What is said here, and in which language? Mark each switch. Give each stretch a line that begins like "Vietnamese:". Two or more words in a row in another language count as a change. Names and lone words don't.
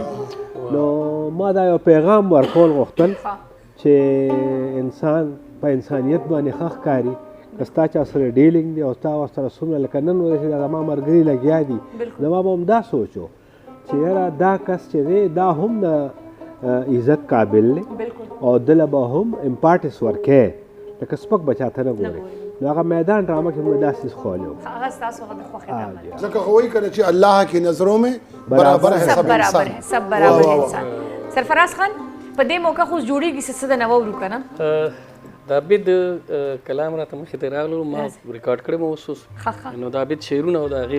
Pashto: نو ما دا یو پیغام ورکول غوښتل چې انسان په انسانیت باندې ښه ښکاري که ستا چا سره ډیلینګ دی او ستا ورسره څومره لکه نن ورځې دا زما ملګري لګیا دي زما به هم دا سوچ و چې یاره دا کس چې دی دا هم د عزت قابل دی او دله به هم امپارټس ورکوي لکه سپک به چاته نه ګوري. نو هغه میدان ډرامه کې مې داسې خولی و ځکه خو وایي که نه چې
Urdu: الله کی نظروں میں برابر ہے سب انسان.
Pashto: سرفراز خان په دې موقع خو جوړېږي څه د نوو ورو که نه د عابد کلام راته مخې ته راغلو ما ریکارډ کړی مو اوس نو د عابد شعرونه او د هغې